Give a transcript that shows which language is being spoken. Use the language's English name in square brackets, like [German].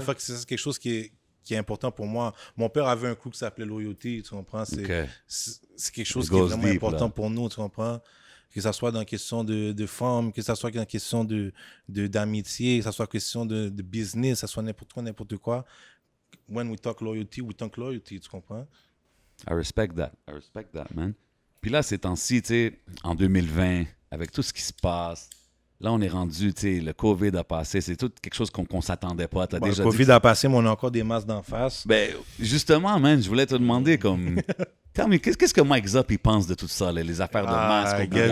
[French] C'est quelque chose qui est important pour moi. Mon père avait un coup qui s'appelait loyauté, tu comprends? C'est quelque chose qui est vraiment important pour nous, tu comprends? Que ça soit dans la question de femmes, que ça soit dans la question d'amitié, que ça soit question de business, que ça soit n'importe quoi. [English] When we talk loyalty, [French] tu comprends? [English] I respect that, man. [French] Puis là, ces temps-ci, tu sais, en 2020, avec tout ce qui se passe, là, on est rendu, tu sais, le COVID a passé, c'est tout quelque chose qu'on ne s'attendait pas. Le COVID a passé, mais on a encore des masques d'en face. Ben, justement, man, je voulais te demander, comme... Mais qu'est-ce que Mike Zop, il pense de tout ça, les affaires de masque obligatoires?